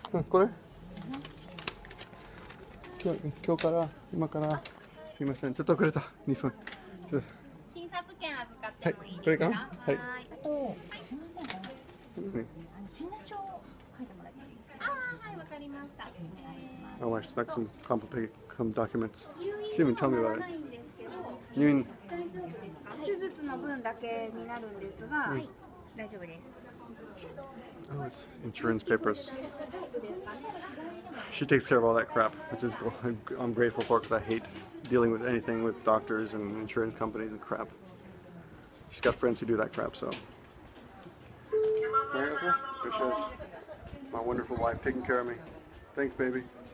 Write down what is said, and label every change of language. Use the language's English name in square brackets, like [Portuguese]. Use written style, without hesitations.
[Japanese] これ今日から今からすいませんちょっと遅れた2分診察券預かってもいいですか？これかなはい。あとすみません診断書を書いてもらっていいですか？はい、わかりました。 [English] My wife stuck some complicated documents. She didn't even tell me about it. [Japanese] 入院大丈夫ですか？手術の分だけになるんですが、はい、大丈夫です。 [English] Oh, it's insurance papers. She takes care of all that crap, which is I'm grateful for because I hate dealing with anything with doctors and insurance companies and crap. She's got friends who do that crap, so. Right, okay. There she is. My wonderful wife taking care of me. Thanks, baby.